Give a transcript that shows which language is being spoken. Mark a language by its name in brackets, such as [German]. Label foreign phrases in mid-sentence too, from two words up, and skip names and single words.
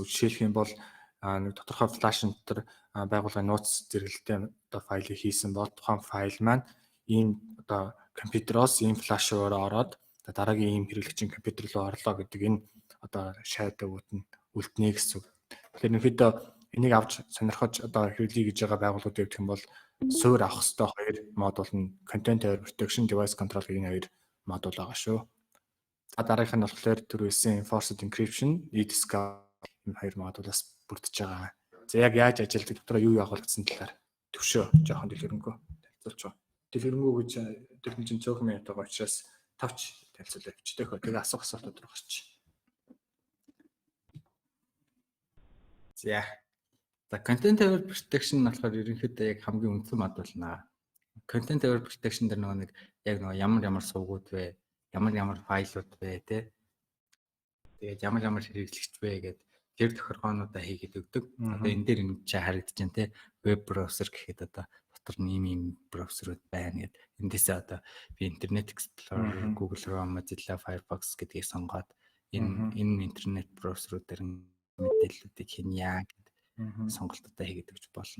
[Mongolian] Жишээлх юм бол нэг тодорхой флаш дотор байгууллагын нууц зэрэгэлтэй одоо файлыг хийсэн бол тухайн файл маань ийм одоо компьютероос ийм флаш руу ороод дараагийн ийм хэрэглэгчийн компьютер руу орлоо гэдэг энэ одоо shadow-ууд нь үлднэ гэсэн үг. Тэгэхээр ерөнхийдөө энийг авч сонирхож одоо хэрэглэе гэж байгаа байгууллагууд гэх юм бол суурь авах хэрэгтэй хоёр модуль нь [English] content aware protection, device control [Mongolian] гэх энэ хоёр модуль байгаа шүү. За дараагийнх нь болохоор түрүүсэн [English] enforced encryption, [Mongolian] e-discovery энэ хоёр модулаас бүрдэж байгаа. За яг яаж ажилладаг дотроо юу явуулагдсан талаар төвшөө жоохон дэлгэрэнгүй танилцуулж байгаа. Дэлгэрэнгүй гэж тэр чинь цөөхөн минут байгаа учраас тавч танилцуулъя явчих тэхөө. Тэгээ асуух асуултууд руу гарч. За [English] content aware protection [Mongolian] болохоор ерөнхийдөө яг хамгийн үндсэн модуль наа. [English] Content aware protection [Mongolian] дээр нэг яг ямар сувгууд вэ, ямар файлууд вэ те. Тэгээд ямар хэрэглэгч вэ гэдэг тэр тохиргоонуудаа хийгээд өгдөг. Одоо энэ дээр энэ чи харагдаж байна те. Веб браузер гэхэд одоо дотор ийм браузерууд байна гэдэг. Эндээсээ одоо би Internet Explorer, Google Chrome, Mozilla Firefox гэдгийг сонгоод энэ интернет браузеруудаар мэдээллүүдийг хийнэ гэдэг сонголтуудаа хийгээд өгч болно.